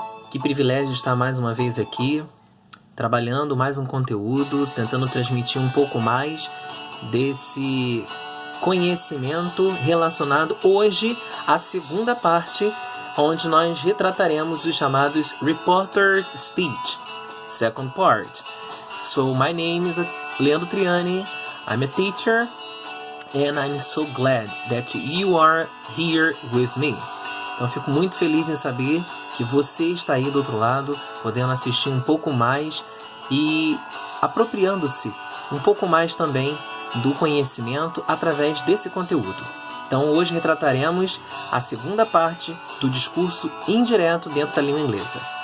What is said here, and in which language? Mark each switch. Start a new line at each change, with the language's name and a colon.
Portuguese: Que privilégio estar mais uma vez aqui, trabalhando mais um conteúdo, tentando transmitir um pouco mais desse conhecimento relacionado hoje à segunda parte, onde nós retrataremos os chamados Reported Speech, second part.
English: So, my name is Leandro Triani, I'm a teacher, and I'm so glad that you are here with me.
Portuguese: Então, fico muito feliz em saber que você está aí do outro lado, podendo assistir um pouco mais e apropriando-se um pouco mais também do conhecimento através desse conteúdo. Então, hoje retrataremos a segunda parte do discurso indireto dentro da língua inglesa.